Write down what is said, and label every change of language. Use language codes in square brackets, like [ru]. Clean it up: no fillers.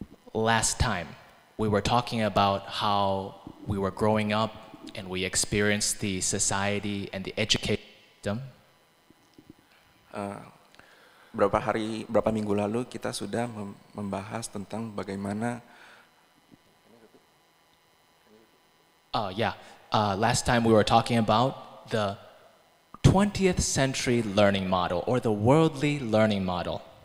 [en] Last time, we were talking about how we were growing up and we experienced the society and the education system. [id] Berapa minggu lalu kita sudah membahas tentang bagaimana. [en] Last time we were talking about the 20th century learning model or the worldly learning model.